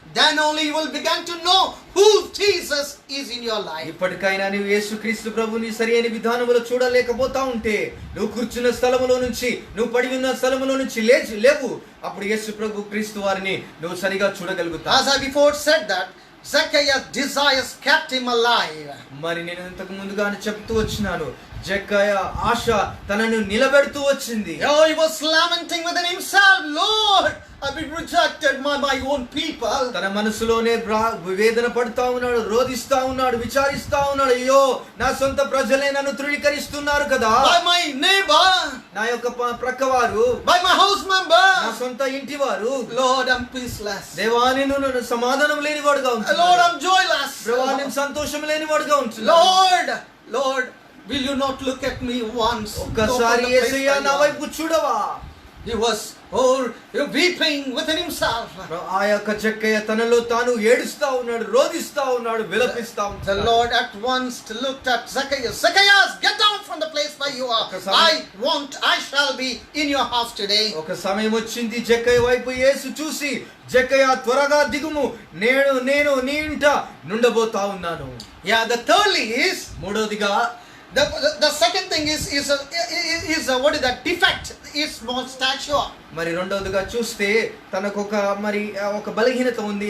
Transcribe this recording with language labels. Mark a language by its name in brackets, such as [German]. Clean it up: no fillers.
[English] Then only you will begin to know who Jesus is in your life. [Telugu] ఇప్పటికైనా నీవు యేసుక్రీస్తు ప్రభుని సరైన విధానములో చూడలేకపోతా ఉంటే నువ్వు కూర్చున్న స్థలములో నుంచి నువ్వు పడి ఉన్న స్థలములో నుంచి లేవు. అప్పుడు యేసు ప్రభు క్రీస్తు వారిని నువ్వు సరిగా చూడగలుగుతావు. [English] As I before said that Zacchaeus' desires kept him alive. [Telugu] మరి నేను ఇంతకు ముందుగానే చెప్తూ వచ్చినాను, జక్కయ్య ఆశ తనను నిలబెడుతూ వచ్చింది. [English] Oh, he was lamenting within himself, Lord, I've been rejected by my own people. [Telugu] తన మనసులోనే వేదన పడుతా ఉన్నాడు, రోధిస్తా ఉన్నాడు, విచారిస్తా ఉన్నాడు. అయ్యో నా సొంత ప్రజలే నన్ను తృణీకరిస్తున్నారు కదా. [English] By my neighbor, [Telugu] నా యొక్క ప్రక్కవారు, [English] by my house member, [Telugu] నా సొంత ఇంటి వారు. [English] Lord, I'm peaceless. [Telugu] దేవా నేను సమాధానం లేనివాడుగా ఉంటున్నాను. [English] Lord, I'm joyless. [Telugu] దేవా నేను సంతోషం లేనివాడుగా ఉంటున్నాను. [English] Lord, will you not look at me once? [Telugu] ఒక్కసారి యేసయ్యా నా వైపు చూడవా. [English] he was weeping within himself. [Telugu] ఆ యొక్క జక్కయ్య తనలో తాను ఏడుస్తా ఉన్నాడు, రోదిస్తా ఉన్నాడు, విలపిస్తా [English] The [Telugu] ఉన్నాడు. [English] Lord at once looked at Zacchaeus. Zacchaeus, get down from the place where you are. I shall be in your house today. [Telugu] ఒక సమయం వచ్చింది, జక్కయ్య వైపు యేసు చూసి, జక్కయ్య త్వరగా దిగుము, నేను నీ ఇంట నుండబోతా ఉన్నాను. [English] Yeah, the thirdly is, [Telugu] మూడోదిగా [English] the second thing is what is that defect? Is small stature. [Telugu] మరి రెండోదిగా చూస్తే తనకు ఒక బలహీనత ఉంది.